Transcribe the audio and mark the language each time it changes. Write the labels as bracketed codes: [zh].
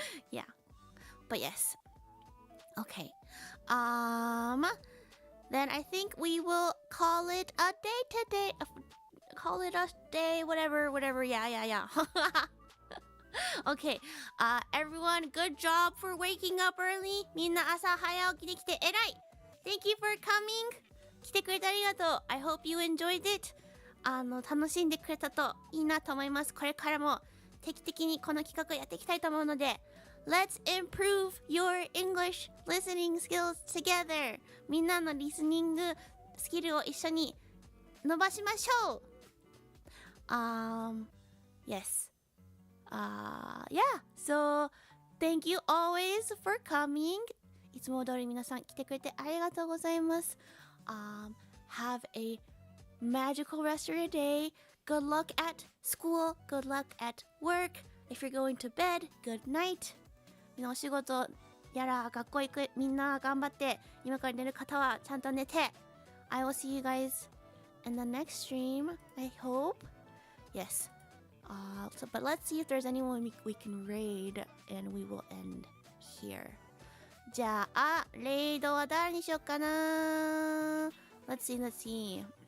[en] Yeah, but yes. Okay. Then I think we will call it a day today. Call it a day, whatever. Yeah. Okay. Everyone, good job for waking up early. [ja] みんな朝早起きできて偉い。 [en] Thank you for coming. [ja] 来てくれてありがとう。 [en] I hope you enjoyed it. [ja] 楽しんでくれたといいなと思います。これからも定期的にこの企画やっていきたいと思うので、 [en] Let's improve your English listening skills together. [ja] みんなのリスニングスキルを一緒に伸ばしましょう。 [en] Yes. Yeah. So, thank you always for coming. [ja] いつも通り皆さん来てくれてありがとうございます。 [en] Have a magical rest of your day. Good luck at school. Good luck at work. If you're going to bed, good night. [ja] みんなお仕事やら学校行くみんな頑張って今から寝る方はちゃんと寝て [en] I will see you guys in the next stream. I hope. Yes. But let's see if there's anyone we can raid and we will end here. [ja] じゃあレイドは誰にしようかな [en] Let's see.